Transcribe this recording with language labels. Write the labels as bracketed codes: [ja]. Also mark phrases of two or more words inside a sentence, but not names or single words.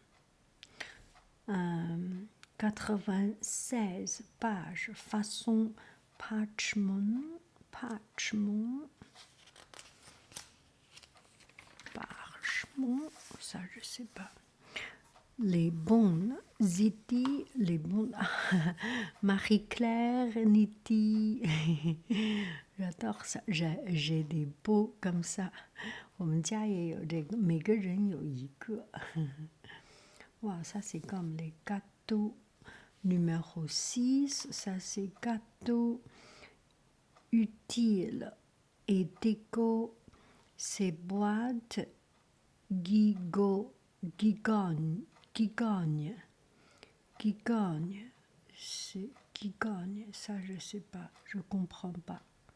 [fr] 96 pages, façon parchment, ça je sais pas. Les bonnes idées, les bonnes... Marie-Claire, Niti, j'adore ça. J'ai des beaux comme ça. [zh] 我们家也有这个，每个人有一个。 [fr] 哇，ça c'est comme les gâteaux. Numéro 6, ça c'est gâteau utile et déco. Ces boîtes gigogne, c'est gigogne, ça je sais pas, je comprends pas.